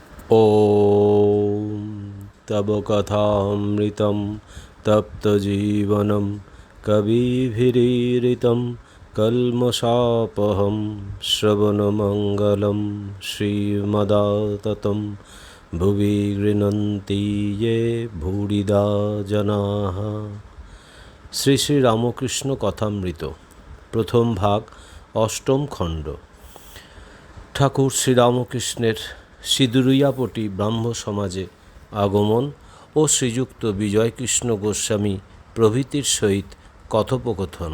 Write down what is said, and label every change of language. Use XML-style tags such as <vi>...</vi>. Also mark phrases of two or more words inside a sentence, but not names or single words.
<sa>ॐ तव कथामृतं तप्तजीवनं कविभिरीरितं कल्मषापहं श्रवणमङ्गलं श्रीमदाततं भुवि गृह्णन्ति ये भूरिदा जनाः।</sa> <bn>শ্রী শ্রী রামকৃষ্ণ কথামৃত প্রথম ভাগ অষ্টম খণ্ড। ঠাকুর শ্রীরামকৃষ্ণের সিঁদুরিয়াপটি ব্রাহ্ম সমাজে আগমন ও শ্রীযুক্ত বিজয়কৃষ্ণ গোস্বামী প্রভৃতির সহিত কথোপকথন।</bn>